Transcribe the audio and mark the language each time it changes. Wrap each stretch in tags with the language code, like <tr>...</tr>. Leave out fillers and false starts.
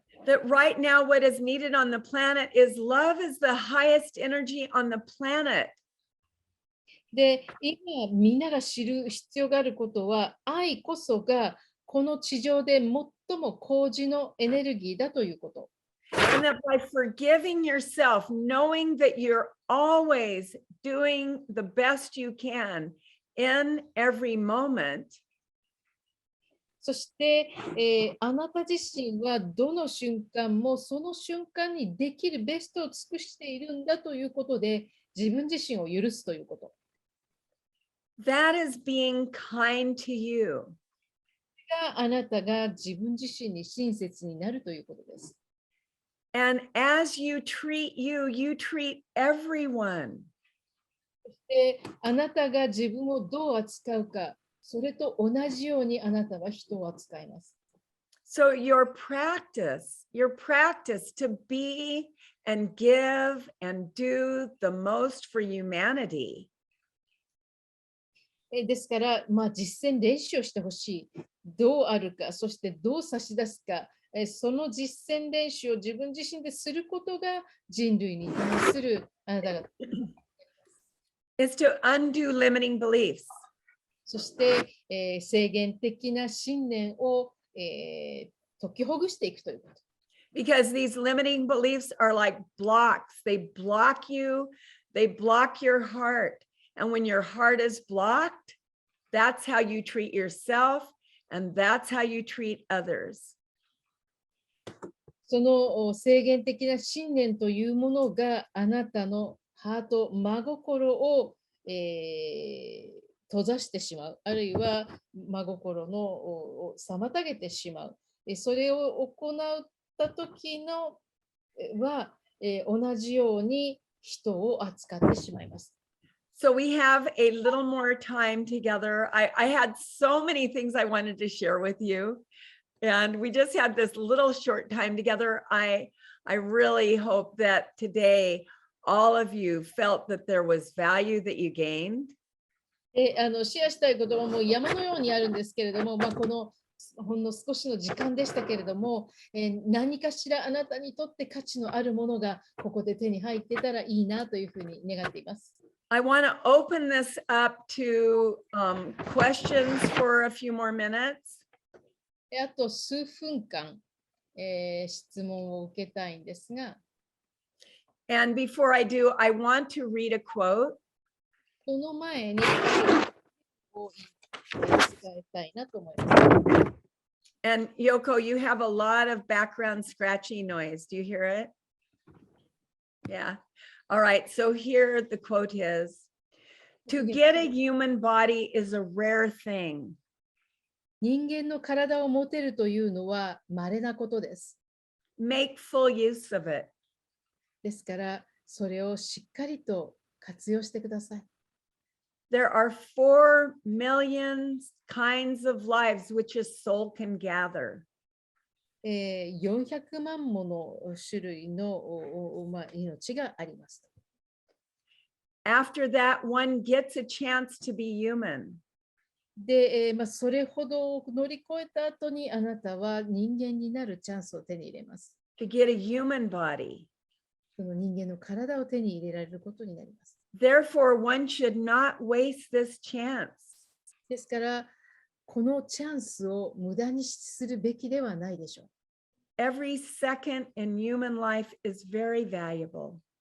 <en>That right now what is needed on the planet is love is the highest energy on the planet.</en> <ja>で、今みんなが知る必要があることは、愛こそがこの地上で最も高次のエネルギーだということ。</ja> <en>And that by forgiving yourself, knowing that you're always doing the best you can in every moment,</en> <ja>そして、あなた自身はどの瞬間もその瞬間にできるベストを尽くしているんだということで、自分自身を許すということ。</ja> <en>that is being kind to you.</en> <ja>があなたが自分自身に親切になるということです。</ja> <en>And as you treat you, you treat everyone.</en> <ja>そしてあなたが自分をどう扱うか、それと同じようにあなたは人を扱います。</ja> <en>So your practice to be and give and do the most for humanity.</en> <ja>ですから、実践練習をしてほしい。どうあるか、そしてどう差し出すか、その実践練習を自分自身ですることが人類に対するあなたが。</ja> <en>is to undo limiting beliefs.</en> <ja>そして、制限的な信念を、解きほぐしていくということ。</ja> <en>Because these limiting beliefs are like blocks. They block you, they block your heart. And when your heart is blocked, that's how you treat yourself, and that's how you treat others.</en> <ja>その制限的な信念というものがあなたのハート、真心を、閉ざしてしまう、あるいは真心のを妨げてしまう。それを行った時のは、同じように人を扱ってしまいます。</ja> <en>So we have a little more time together. I had so many things I wanted to share with you. And we just had this little short time together. I really hope that today all of you felt that there was value that you gained.</en> <ja>シェアしたいことはもう山のようにあるんですけれども、このほんの少しの時間でしたけれども、何かしらあなたにとって価値のあるものがここで手に入ってたらいいなというふうに願っています。</ja> <en>I want to open this up to questions for a few more minutes.</en> <ja>あと数分間、質問を受けたいんですが、</ja> <en>And before I do, I want to read a quote.</en> <ja>その前にを伝えたいなと思います。</ja> <en>And Yoko, you have a lot of background scratchy noise. Do you hear it? Yeah. All right. So here the quote is, to get a human body is a rare thing.</en> <ja>人間の体を持てるというのは稀なことです。</ja> <en>Make full use of it.</en> <ja>ですから、それをしっかりと活用してください。</ja> <en>There are 4 million kinds of lives which a soul can gather.</en> <ja>400万もの種類の命があります。</ja> <en>After that, one gets a chance to be human.</en> <ja>で、それほど乗り越えた後にあなたは人間になるチャンスを手に入れます。</ja> <en>To get a human body.</en> <ja>その人間の体を手に入れられることになります。</ja> <en>Therefore, one should not waste this chance.</en> <ja>ですから、このチャンスを無駄にするべきではないでしょう。</ja> <en>Every second in human life is very valuable.</en>